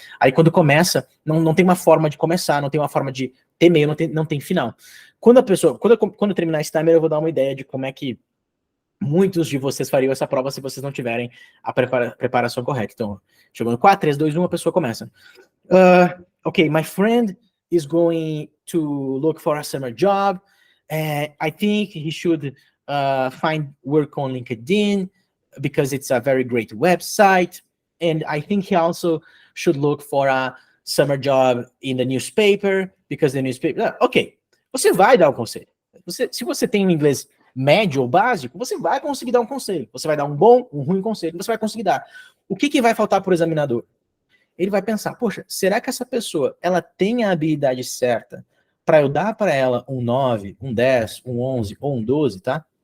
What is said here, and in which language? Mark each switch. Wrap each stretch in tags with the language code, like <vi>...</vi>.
<pt>Aí quando começa, não tem uma forma de começar, não tem uma forma de ter meio, não tem final. Quando eu terminar esse timer, eu vou dar uma ideia de como é que muitos de vocês fariam essa prova se vocês não tiverem a preparação correta. Então, chegou no 4, 3, 2, 1, a pessoa começa.</pt> <en>Okay, my friend is going to look for a summer job. I think he should find work on LinkedIn because it's a very great website. And I think he also should look for a summer job in the newspaper because the newspaper...</en> <pt>Ok, você vai dar o conselho. Se você tem um inglês médio ou básico, você vai conseguir dar um conselho. Você vai dar um bom, um ruim conselho, você vai conseguir dar. O que vai faltar para o examinador? Ele vai pensar, poxa, será que essa pessoa, ela tem a habilidade certa para eu dar para ela um 9, um 10, um 11 ou um 12, tá?</pt>